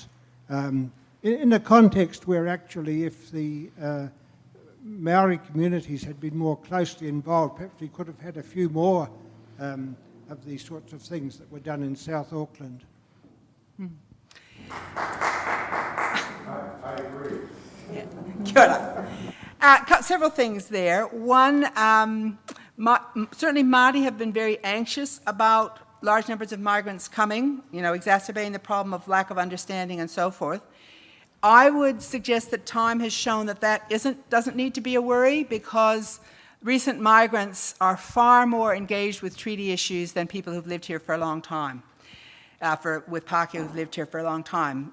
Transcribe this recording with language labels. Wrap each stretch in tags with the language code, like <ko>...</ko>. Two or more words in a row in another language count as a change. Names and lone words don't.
<en>In a context where actually if the Maori communities had been more closely involved, perhaps we could have had a few more of these sorts of things that were done in South Auckland.</en> <mi>Kia ora.</mi> <en>Several things there. One, certainly Māori have been very anxious about large numbers of migrants coming, exacerbating the problem of lack of understanding and so forth. I would suggest that time has shown that doesn't need to be a worry, because recent migrants are far more engaged with treaty issues than people who've lived here for a long time, with Pākehā who've lived here for a long time.</en>